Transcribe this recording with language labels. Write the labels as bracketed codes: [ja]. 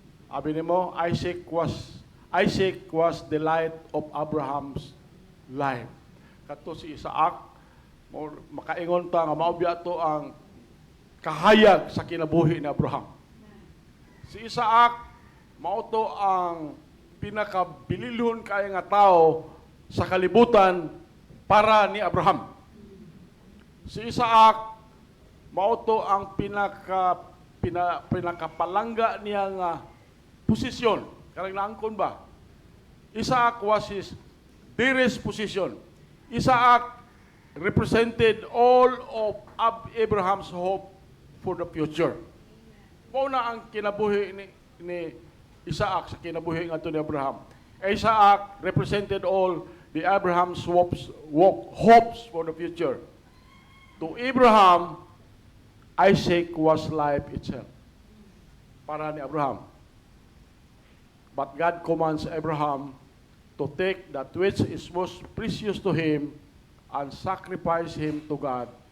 [ceb] Abi nimo, [en] Isaac was the light of Abraham's life. [ceb] Kato si Isaac, makaingon ta nga maobya to ang kahayag sa kinabuhi ni Abraham. Si Isaac, mao to ang pinakabililhon kay nga tao sa kalibutan para ni Abraham. Si Isaac, mao to ang pinakapalangga niya nga posisyon. Karang naangkon ba? [en] Isaac was his dearest position. Isaac represented all of Abraham's hope for the future. [ceb] Mao na ang kinabuhi ni Isaac sa kinabuhi nga ni Abraham. [en] Isaac represented all the Abraham's hopes for the future. To Abraham, Isaac was life itself. [ceb] Para ni Abraham. [en] But God commands Abraham to take that which is most precious to him and sacrifice him to God.